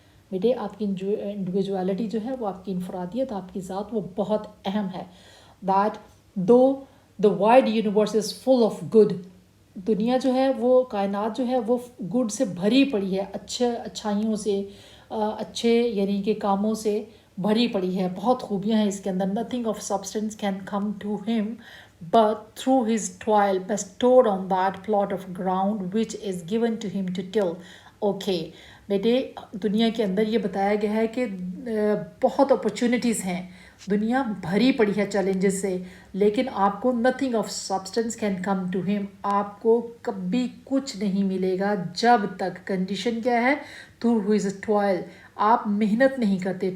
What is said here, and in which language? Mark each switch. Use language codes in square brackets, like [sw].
[hi] बेटे आपकी इंडिविजुअलिटी जो है वो, आपकी इनफरादियत, आपकी ज़ात, वो बहुत अहम है. [en] that though the wide universe is full of good, [hi] दुनिया जो है वो, कायनात जो है वो गुड से भरी पड़ी है, अच्छाइयों से, अच्छे यानी कि कामों से भरी पड़ी है, बहुत खूबियाँ हैं इसके अंदर. [en] Nothing of substance can come to him but through his toil bestowed on that plot of ground which is given to him to till. [hi] Okay बेटे, दुनिया के अंदर ये बताया गया है कि बहुत अपॉर्चुनिटीज़ हैं, दुनिया भरी पड़ी है चैलेंजेस से, लेकिन आपको [en] nothing of substance can come to him, [hi] आपको कभी कुछ नहीं मिलेगा जब तक, कंडीशन क्या है, [en] through his toil, [hi] आप मेहनत नहीं करते.